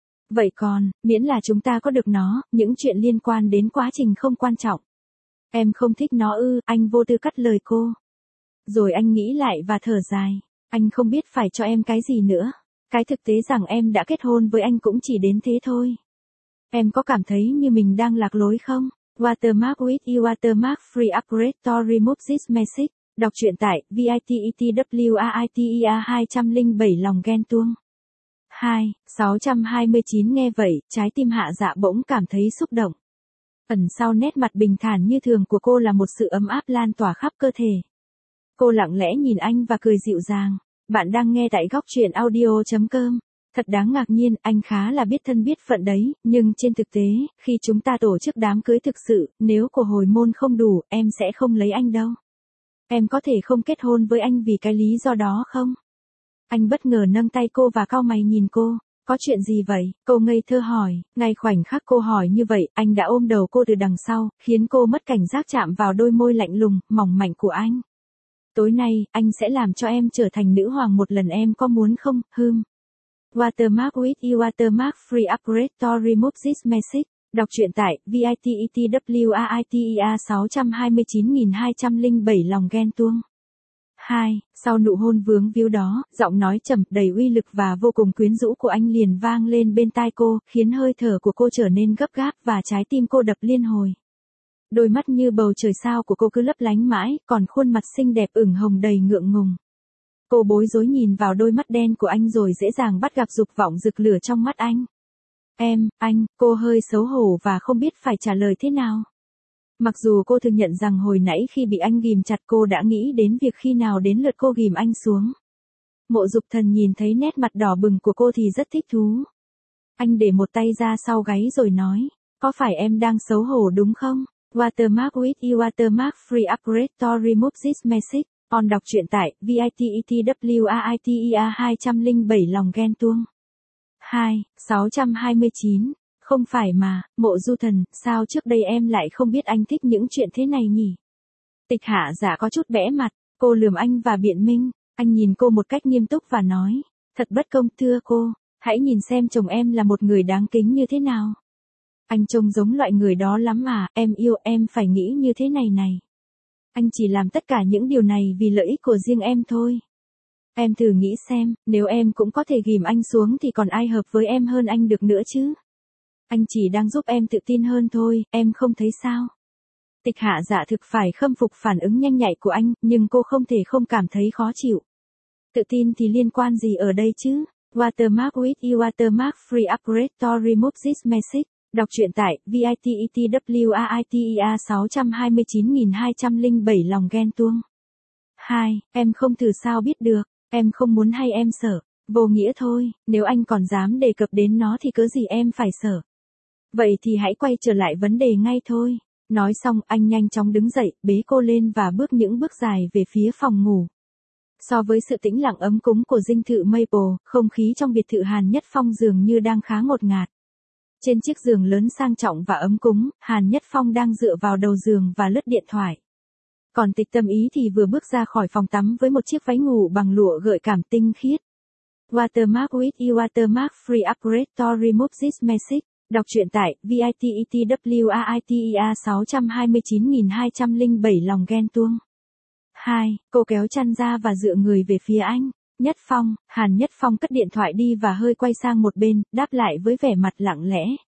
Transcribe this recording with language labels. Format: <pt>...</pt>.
<vi>Vậy còn, miễn là chúng ta có được nó, những chuyện liên quan đến quá trình không quan trọng. Em không thích nó ư, anh vô tư cắt lời cô. Rồi anh nghĩ lại và thở dài. Anh không biết phải cho em cái gì nữa. Cái thực tế rằng em đã kết hôn với anh cũng chỉ đến thế thôi. Em có cảm thấy như mình đang lạc lối không?</vi> <en>Watermark with you, watermark free upgrade to remove this message.</en> <vi>Đọc truyện tại VITETWAITER 207 lòng ghen tuông. 2. 629 nghe vậy, trái tim Hạ Dạ bỗng cảm thấy xúc động. Ẩn sau nét mặt bình thản như thường của cô là một sự ấm áp lan tỏa khắp cơ thể. Cô lặng lẽ nhìn anh và cười dịu dàng. Bạn đang nghe tại góc truyện audio.com. Thật đáng ngạc nhiên, anh khá là biết thân biết phận đấy, nhưng trên thực tế, khi chúng ta tổ chức đám cưới thực sự, nếu của hồi môn không đủ, em sẽ không lấy anh đâu. Em có thể không kết hôn với anh vì cái lý do đó không? Anh bất ngờ nâng tay cô và cau mày nhìn cô. Có chuyện gì vậy? Cô ngây thơ hỏi. Ngay khoảnh khắc cô hỏi như vậy, anh đã ôm đầu cô từ đằng sau, khiến cô mất cảnh giác chạm vào đôi môi lạnh lùng, mỏng mảnh của anh. Tối nay, anh sẽ làm cho em trở thành nữ hoàng một lần, em có muốn không? Hừm.</vi> <en>Watermark with you, watermark free upgrade to remove this message.</en> <vi>Đọc truyện tại VITETWAITER 629207 lòng ghen tuông. 2. Sau nụ hôn vướng víu đó, giọng nói trầm, đầy uy lực và vô cùng quyến rũ của anh liền vang lên bên tai cô, khiến hơi thở của cô trở nên gấp gáp và trái tim cô đập liên hồi. Đôi mắt như bầu trời sao của cô cứ lấp lánh mãi, còn khuôn mặt xinh đẹp ửng hồng đầy ngượng ngùng. Cô bối rối nhìn vào đôi mắt đen của anh rồi dễ dàng bắt gặp dục vọng rực lửa trong mắt anh. Em, anh, cô hơi xấu hổ và không biết phải trả lời thế nào. Mặc dù cô thừa nhận rằng hồi nãy khi bị anh ghìm chặt cô đã nghĩ đến việc khi nào đến lượt cô ghìm anh xuống. Mộ Dục Thần nhìn thấy nét mặt đỏ bừng của cô thì rất thích thú. Anh để một tay ra sau gáy rồi nói, có phải em đang xấu hổ đúng không?</vi> <en>Watermark with you watermark free upgrade to remove this message.</en> <vi>On đọc truyện tại VITETWAITEA 207 lòng ghen tuông. 2629. Không phải mà, Mộ Du Thần, sao trước đây em lại không biết anh thích những chuyện thế này nhỉ? Tịch Hạ Dạ có chút bẽ mặt, cô lườm anh và biện minh, anh nhìn cô một cách nghiêm túc và nói, thật bất công thưa cô, hãy nhìn xem chồng em là một người đáng kính như thế nào. Anh trông giống loại người đó lắm mà, em yêu em phải nghĩ như thế này này. Anh chỉ làm tất cả những điều này vì lợi ích của riêng em thôi. Em thử nghĩ xem, nếu em cũng có thể ghìm anh xuống thì còn ai hợp với em hơn anh được nữa chứ? Anh chỉ đang giúp em tự tin hơn thôi, em không thấy sao? Tịch Hạ Dạ thực phải khâm phục phản ứng nhanh nhạy của anh, nhưng cô không thể không cảm thấy khó chịu. Tự tin thì liên quan gì ở đây chứ?</vi> <en>Watermark with you watermark free upgrade to remove this message.</en> <vi>Đọc truyện tại VITETWAITEA 629207 lòng ghen tuông. 2. Em không thử sao biết được, em không muốn hay em sợ, vô nghĩa thôi, nếu anh còn dám đề cập đến nó thì cớ gì em phải sợ. Vậy thì hãy quay trở lại vấn đề ngay thôi. Nói xong anh nhanh chóng đứng dậy, bế cô lên và bước những bước dài về phía phòng ngủ. So với sự tĩnh lặng ấm cúng của dinh thự Maple, không khí trong biệt thự Hàn Nhất Phong dường như đang khá ngột ngạt. Trên chiếc giường lớn sang trọng và ấm cúng, Hàn Nhất Phong đang dựa vào đầu giường và lướt điện thoại. Còn Tịch Tâm Ý thì vừa bước ra khỏi phòng tắm với một chiếc váy ngủ bằng lụa gợi cảm tinh khiết.</vi> <en>Watermark with you watermark free upgrade to remove this message.</en> <vi>Đọc truyện tại VITETWAITEA 629207 lòng ghen tuông. 2. Cô kéo chăn ra và dựa người về phía anh. Nhất Phong, Hàn Nhất Phong cất điện thoại đi và hơi quay sang một bên, đáp lại với vẻ mặt lặng lẽ.</vi>